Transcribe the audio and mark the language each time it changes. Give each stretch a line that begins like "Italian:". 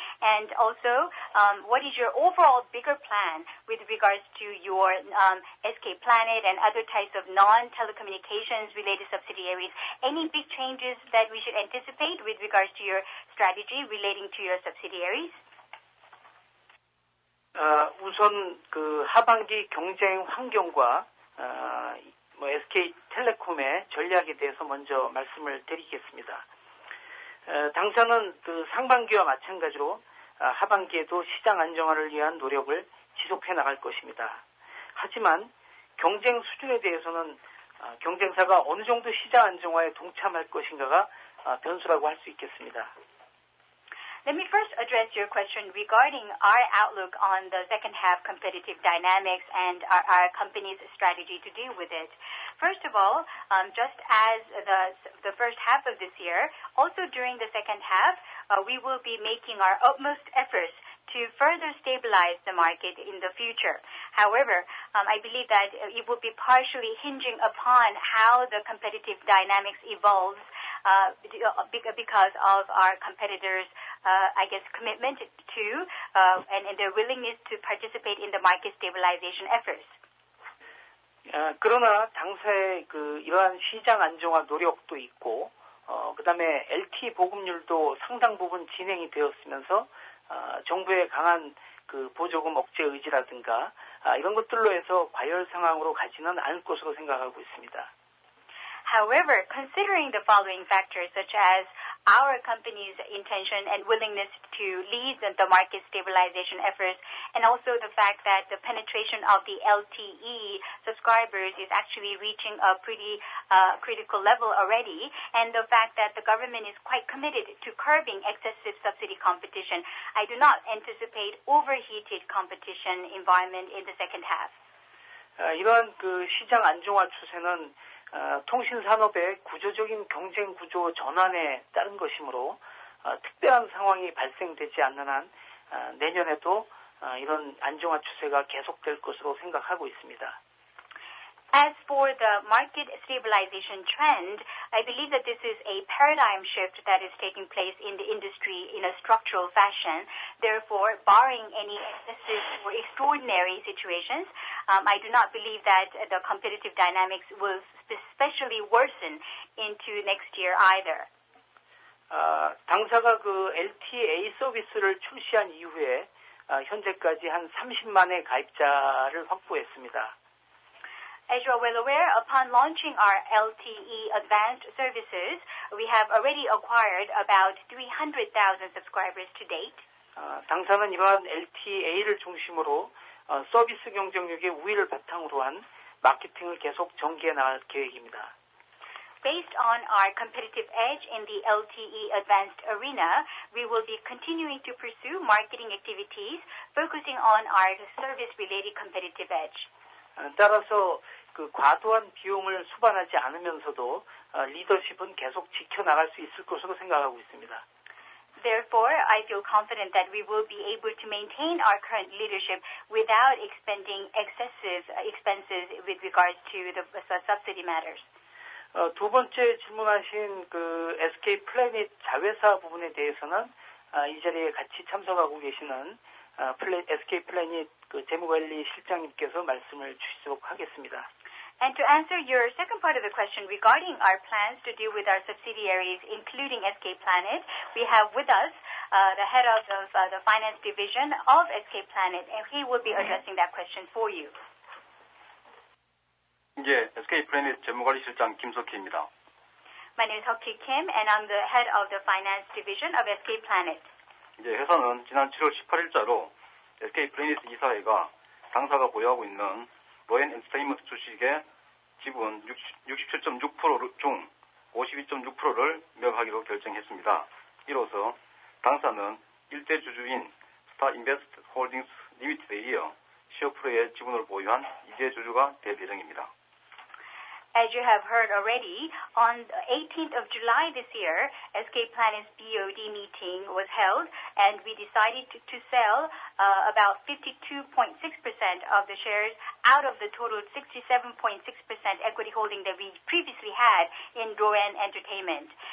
English: And also, what is your overall bigger plan with regards to your SK Planet and other types of non-telecommunications related subsidiaries? Any big changes that we should anticipate with regards to your strategy relating to your subsidiaries?
Korean: 우선 그 하반기 경쟁 환경과 SK텔레콤의 전략에 대해서 먼저 말씀을 드리겠습니다. 당사는 그 상반기와 마찬가지로 하반기에도 시장 안정화를 위한 노력을 지속해 나갈 것입니다. 하지만 경쟁 수준에 대해서는 경쟁사가 어느 정도 시장 안정화에 동참할 것인가가 변수라고 할 수 있겠습니다.
English: Let me first address your question regarding our outlook on the second half competitive dynamics and our company's strategy to deal with it. First of all, just as the first half of this year, also during the second half, we will be making our utmost efforts to further stabilize the market in the future. However, I believe that it will be partially hinging upon how the competitive dynamics evolves because of our competitors' commitment to and their willingness to participate in the market stabilization efforts.
Korean: 그러나 당사의 이러한 시장 안정화 노력도 있고, 그다음에 LTE 보급률도 상당 부분 진행이 되었으면서 정부의 강한 보조금 억제 의지라든가 이런 것들로 해서 과열 상황으로 가지는 않을 것으로 생각하고 있습니다.
English: However, considering the following factors, such as our company's intention and willingness to lead the market stabilization efforts, and also the fact that the penetration of the LTE subscribers is actually reaching a pretty critical level already, and the fact that the government is quite committed to curbing excessive subsidy competition, I do not anticipate overheated competition environment in the second half.
Korean: 이러한 시장 안정화 추세는 통신 산업의 구조적인 경쟁 구조 전환에 따른 것이므로 특별한 상황이 발생되지 않는 한 내년에도 이런 안정화 추세가 계속될 것으로 생각하고 있습니다.
English: As for the market stabilization trend, I believe that this is a paradigm shift that is taking place in the industry in a structural fashion. Therefore, barring any excessive or extraordinary situations, I do not believe that the competitive dynamics will especially worsen into next year either.
Korean: 당사가 LTE 서비스를 출시한 이후에 현재까지 한 30만의 가입자를 확보했습니다.
English: As you are well aware, upon launching our LTE advanced services, we have already acquired about 300,000 subscribers to date.
Korean: 당사는 이러한 LTE를 중심으로 서비스 경쟁력의 우위를 바탕으로 한 마케팅을 계속 전개해 나갈 계획입니다.
English: Based on our competitive edge in the LTE advanced arena, we will be continuing to pursue marketing activities focusing on our service-related competitive edge.
Korean: 따라서 과도한 비용을 수반하지 않으면서도 리더십은 계속 지켜나갈 수 있을 것으로 생각하고 있습니다.
English: Therefore, I feel confident that we will be able to maintain our current leadership without expending excessive expenses with regards to the subsidy matters.
Korean: 두 번째 질문하신 SK 플래닛 자회사 부분에 대해서는 이 자리에 같이 참석하고 계시는 SK 플래닛 재무관리 실장님께서 말씀을 주시도록 하겠습니다.
English: And to answer your second part of the question regarding our plans to deal with our subsidiaries, including SK Planet, we have with us the head of the finance division of SK Planet, and he will be addressing that question for you.
Korean: 이제 SK 플래닛 재무관리실장 김석희입니다.
English: My name is Seok-Hee Kim, and I'm the head of the finance division of SK Planet.
Korean: 이제 회사는 지난 7월 18일자로 SK 플래닛 이사회가 당사가 보유하고 있는 로엔 엔터테인먼트 주식의 지분 67.6% 중 52.6%를 매각하기로 결정했습니다. 이로써 당사는 일대 주주인 스타인베스트 홀딩스 리미티드에 이어 10%의 지분을 보유한 2대 주주가 될 예정입니다.
English: As you have heard already, on the 18th of July this year, SK Planet's BOD meeting was held, and we decided to sell about 52.6% of the shares out of the total 67.6% equity holding that we previously had in Rowan Entertainment.